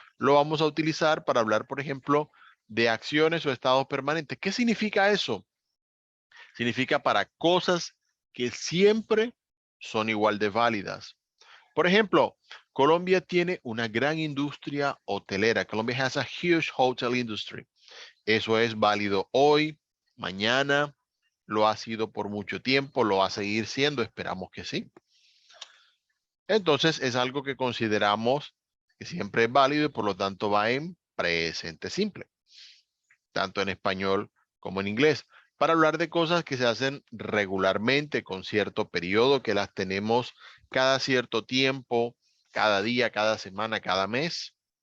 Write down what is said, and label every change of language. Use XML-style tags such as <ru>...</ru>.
<es>Lo vamos a utilizar para hablar, por ejemplo, de acciones o estados permanentes. ¿Qué significa eso? Significa para cosas que siempre son igual de válidas. Por ejemplo, Colombia tiene una gran industria hotelera.</es> <en>Colombia has a huge hotel industry.</en> <es>Eso es válido hoy, mañana, lo ha sido por mucho tiempo, lo va a seguir siendo, esperamos que sí. Entonces es algo que consideramos que siempre es válido y por lo tanto va en presente simple, tanto en español como en inglés, para hablar de cosas que se hacen regularmente con cierto periodo, que las tenemos cada cierto tiempo, cada día, cada semana, cada mes.</es>